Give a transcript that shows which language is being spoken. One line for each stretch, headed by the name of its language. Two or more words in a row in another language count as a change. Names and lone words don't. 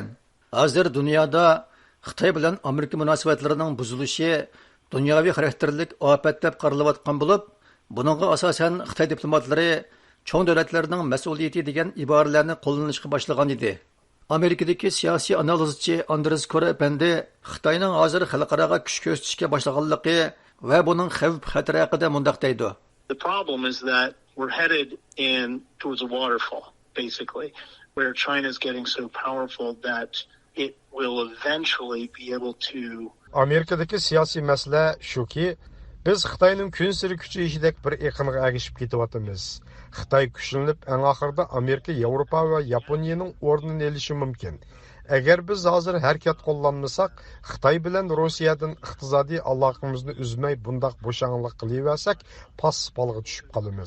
Uzbek: Hozir dunyoda Xitoy bilan Amerika munosabatlarining buzilishi dunyoviy xarakterlik ofat deb qaralayotgan bo'lib, buningga asosan Xitoy diplomatlari cho'ng davlatlarning mas'uliyati degan iboralarni qo'llanishga boshlagan edi. Amerikadagi siyosiy analizchi Andres Korependi Xitoyning hozir xalqaroga kuch ko'rsatishga boshlaganligi va buning xavf-xatari haqida mundaq deydi.
English: The problem is that we're headed towards a waterfall, basically, where China is getting so powerful that it will eventually be able to...
Uzbek: Amerikadagi siyosiy masala shuki, biz Xitoyning kun sari kuchayishidek bir iqimga ergishib ketyapmiz. Xitoy kuchlanib, eng oxirida Amerika, Yevropa va Yaponiyaning o'rnini olishi mumkin. Agar biz hozir harakat qo'llanmasak, Xitoy bilan Rossiyadan iqtisodiy aloqamizni uzmay bundaq bo'shanlik qilaversak, paspalga tushib qolamiz.